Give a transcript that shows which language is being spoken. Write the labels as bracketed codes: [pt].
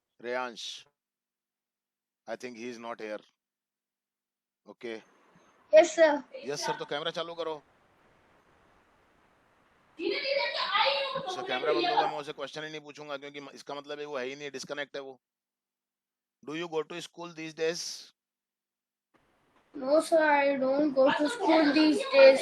[en] Reyansh, I think he is not here. Okay. Yes, sir. Yes sir [hi] तो camera चालू करो। उसका कैमरा बंद होगा मैं उसे क्वेश्चन ही नहीं पूछूंगा क्योंकि इसका मतलब है वो है ही नहीं, डिस्कनेक्ट है वो। [en] Do you go to school these days? No, sir. I don't go to school these days.